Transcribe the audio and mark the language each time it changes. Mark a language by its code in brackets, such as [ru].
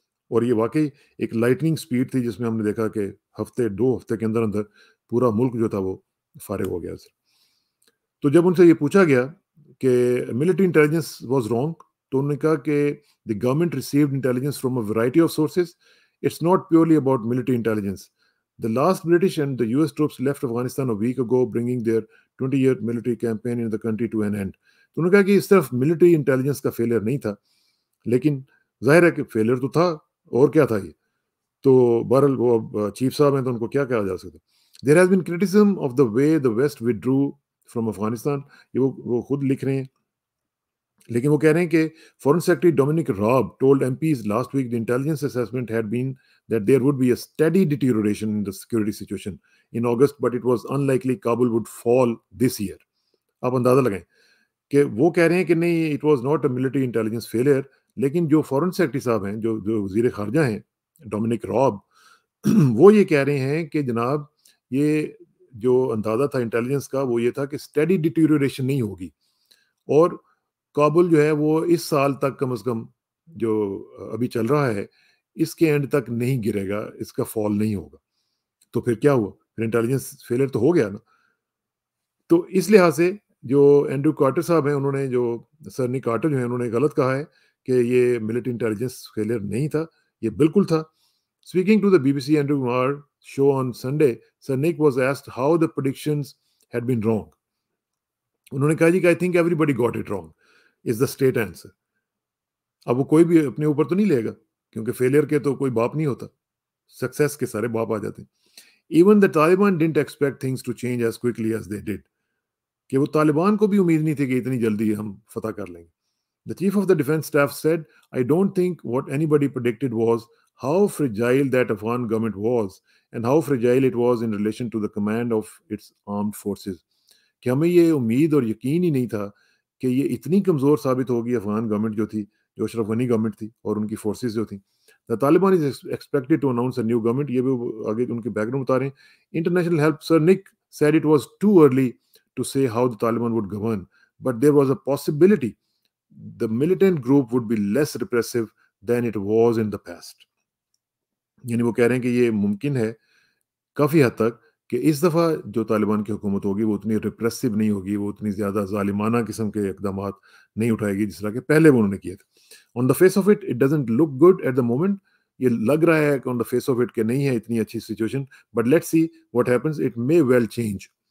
[ur] اور یہ واقعی ایک لائٹننگ سپیڈ تھی جس میں ہم نے دیکھا کہ دو ہفتے کے اندر اندر پورا ملک جو تھا وہ فارغ ہو گیا. تو جب ان سے یہ پوچھا گیا کہ [en] military intelligence was wrong, [ur] تو انہوں نے کہا کہ [en] The government received intelligence from a variety of sources. It's not purely about military intelligence. The last British and the US troops left Afghanistan a week ago, bringing their 20-year military campaign in the country to an end. [ur] تو انہوں نے کہا کہ اس طرف military intelligence کا failure نہیں تھا, لیکن ظاہر ہے کہ فیلئر تو تھا, اور کیا تھا یہ. تو بہرحال وہ چیف صاحب ہیں تو ان کو کیا کہا جا سکتا. [en] There has been criticism of the way the West withdrew from Afghanistan. [ur] یہ وہ خود لکھ رہے ہیں, لیکن وہ کہہ رہے ہیں کہ [en] Foreign secretary Dominic Raab told MPs last week the intelligence assessment had been that there would be a steady deterioration in the security situation in August, but it was unlikely Kabul would fall this year. [ur] آپ اندازہ لگائیں کہ وہ کہہ رہے ہیں کہ نہیں, [en] it was not a military intelligence failure, [ur] لیکن جو فورن سیکرٹری صاحب ہیں, جو وزیر خارجہ ہیں ڈومینک راب, وہ یہ کہہ رہے ہیں کہ جناب یہ جو اندازہ تھا انٹیلیجنس کا وہ یہ تھا کہ اسٹیڈی ڈیٹیریوریشن نہیں ہوگی, اور کابل جو ہے وہ اس سال تک کم از کم جو ابھی چل رہا ہے اس کے اینڈ تک نہیں گرے گا, اس کا فال نہیں ہوگا. تو پھر کیا ہوا, پھر انٹیلیجنس فیلئر تو ہو گیا نا. تو اس لحاظ سے جو اینڈریو کارٹر صاحب ہیں, انہوں نے جو سر نک کارٹر جو ہیں انہوں نے غلط کہا ہے کہ یہ ملٹری انٹیلیجنس فیلئر نہیں تھا, یہ بالکل تھا. [en] Speaking to the BBC Andrew Marr show on Sunday, Sir Nick was asked how the predictions had been wrong. [ur] انہوں نے کہا جی کہ [en] I think everybody got it wrong is the straight answer. [ur] اب وہ کوئی بھی اپنے اوپر تو نہیں لے گا, کیونکہ فیلئر کے تو کوئی باپ نہیں ہوتا, سکسیس کے سارے باپ آ جاتے ہیں. [en] Even the Taliban didn't expect things to change as quickly as they did. [ur] کہ وہ طالبان کو بھی امید نہیں تھی کہ اتنی جلدی ہم فتح کر لیں گے. [en] The chief of the defense staff said, I don't think what anybody predicted was how fragile that Afghan government was and how fragile it was in relation to the command of its armed forces. [ur] کہ ہمیں یہ امید اور یقین ہی نہیں تھا کہ یہ اتنی کمزور ثابت ہوگی افغان گورنمنٹ جو تھی, جو اشرف غنی گورنمنٹ تھی, اور ان کی فورسز جو تھیں. [en] The Taliban is expected to announce a new government. [ur] یہ بھی آگے ان کے بیک گراؤنڈ بتا رہے ہیں. [en] International help, Sir Nick said it was too early to say how the Taliban would govern, but there was a possibility the militant group would be less repressive than it was in the past. [ur] یعنی وہ کہہ رہے ہیں کہ یہ ممکن ہے کافی حد تک کہ اس دفعہ جو طالبان کی حکومت ہوگی وہ اتنی ریپریسو نہیں ہوگی، وہ اتنی زیادہ ظالمانہ قسم کے اقدامات نہیں اٹھائے گی جس طرح کہ پہلے وہ انہوں نے کیے تھے۔ [en] on the face of it it doesn't look good at the moment, [ur] یہ لگ رہا ہے کہ [en] on the face of it [ur] کہ نہیں ہے اتنی اچھی situation, [en] but let's see what happens, it may well change,